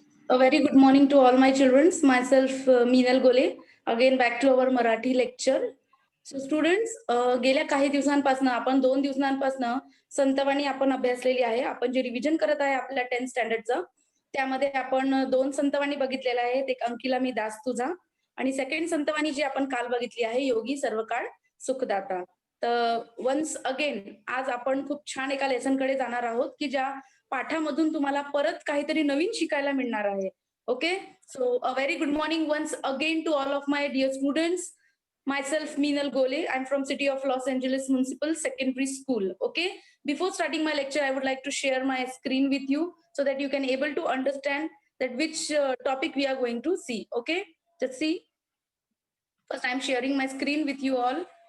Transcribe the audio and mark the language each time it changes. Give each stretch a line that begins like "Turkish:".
English: A very good morning to all my children. Myself, Meenal Gole. Again, back to our Marathi lecture. So students,
Marathi: गेल्या काही दिवसांपासून आपण 2 दिवसांपासून संतवाणी आपण अभ्यासलेली आहे. आपण जे रिव्हिजन करत आहे आपल्या 10th स्टँडर्डचं, त्यामध्ये आपण 2 संतवाणी बघितलेल्या आहेत. एक अंकिला मी दास तुझा आणि सेकंड संतवाणी जी आपण काल बघितली आहे, योगी सर्वकाळ सुखदाता. तर वन्स अगेन आज आपण खूप छान एका लेसनकडे जाणार आहोत की ज्या पाठामधून तुम्हाला परत काहीतरी नवीन शिकायला मिळणार आहे.
English: Okay, so a very good morning once again to all of my dear students. Myself Meenal Gole. I'm from City of Los Angeles Municipal Secondary School. Okay. Before starting my lecture, I would like to share my screen with you so that you can able to understand that which topic we are going to see. Okay. Just see. First, I'm sharing my screen with you all.